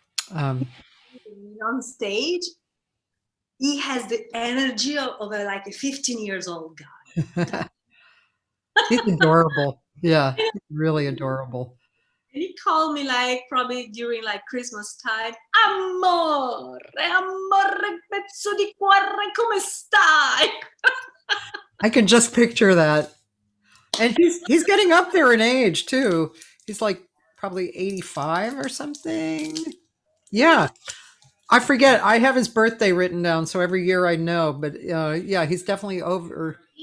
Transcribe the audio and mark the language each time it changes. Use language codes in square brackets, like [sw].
[en] on stage, he has the energy of a 15 years old guy. He's adorable. Yeah, really adorable. And he called me probably during Christmas time. [it] Amore, pezzo di cuore, come stai? [en] I can just picture that. And he's getting up there in age too. He's like probably 85 or something. Yeah. I forget. I have his birthday written down, so every year I know. But yeah, he's definitely over.